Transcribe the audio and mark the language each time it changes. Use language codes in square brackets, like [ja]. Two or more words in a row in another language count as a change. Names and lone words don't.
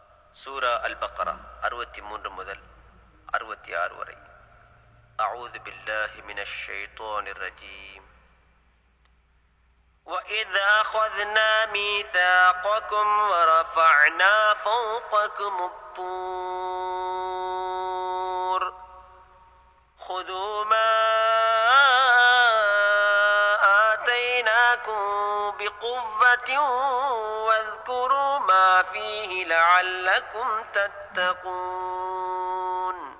[ta] சூரா அல் பக்ரா 63 முதல் 66 வரை. [ar] أعوذ بالله من الشيطان الرجيم. وَإِذْ أَخَذْنَا مِيثَاقَكُمْ وَرَفَعْنَا فَوْقَكُمُ الطُّورَ خُذُوا مَا آتَيْنَاكُمْ بِقُوَّةٍ وَاذْكُرُوا مَا فِيهِ لَعَلَّكُمْ تَتَّقُونَ